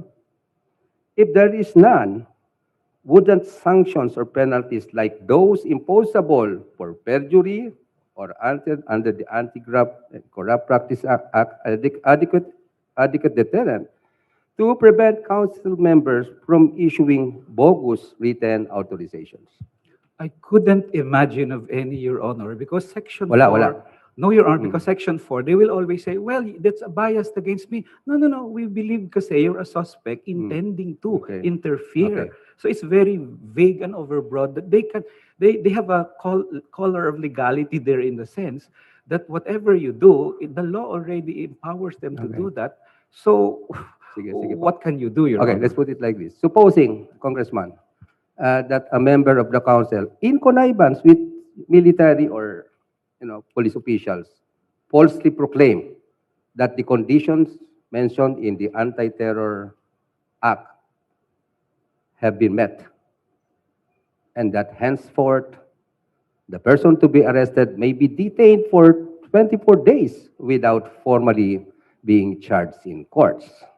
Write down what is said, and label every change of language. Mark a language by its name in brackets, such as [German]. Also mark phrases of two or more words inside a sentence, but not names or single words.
[English] If there is none, wouldn't sanctions or penalties like those imposable for perjury or under the Anti-Corrupt Practice Act adequate deterrent to prevent council members from issuing bogus written authorizations? I couldn't imagine of any, Your Honor, because Section Wala, 4, wala. no, Your Honor, because Section 4, they will always say, well, that's a bias against me. No, no, no, we believe kasi you're a suspect intending to Okay. interfere. Okay. So it's very vague and overbroad that they have a color of legality there in the sense that whatever you do, the law already empowers them to Okay. do that. So [Filipino] Sige, sige po. [English] what can you do, Your Okay, Honor? let's put it like this. Supposing, Congressman, that a member of the council, in connivance with military or police officials, falsely proclaim that the conditions mentioned in the Anti-Terror Act have been met, and that henceforth the person to be arrested may be detained for 24 days without formally being charged in courts.